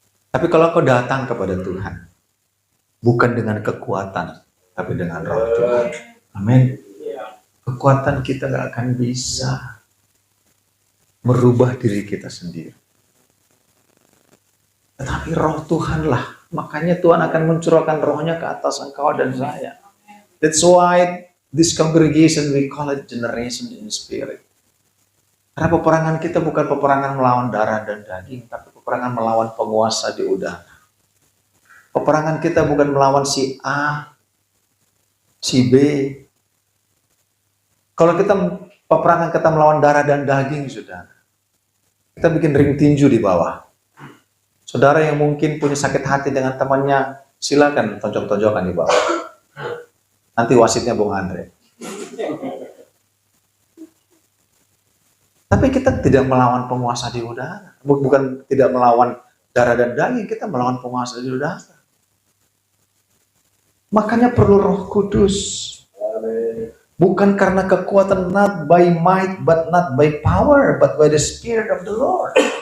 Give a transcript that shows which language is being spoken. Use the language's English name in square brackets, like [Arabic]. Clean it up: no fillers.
[Indonesian] Tapi kalau kau datang kepada Tuhan, bukan dengan kekuatan, tapi dengan roh Tuhan. Amin. Kekuatan kita gak akan bisa merubah diri kita sendiri. Tetapi roh Tuhanlah. Makanya Tuhan akan mencurahkan rohnya ke atas engkau dan saya. [English] That's why this congregation we call it generation in spirit. [Indonesian] Karena peperangan kita bukan peperangan melawan darah dan daging, tapi peperangan melawan penguasa di udara. Peperangan kita bukan melawan si A, si B. Kalau peperangan kita melawan darah dan daging, saudara, kita bikin ring tinju di bawah. Saudara yang mungkin punya sakit hati dengan temannya, silakan tonjok-tonjokan di bawah. Nanti wasitnya Bung Andre. Tapi kita tidak melawan penguasa di udara. Bukan tidak melawan darah dan daging, kita melawan penguasa di udara. Makanya perlu Roh Kudus. Bukan karena kekuatan, [English] not by might, but not by power, but by the Spirit of the Lord.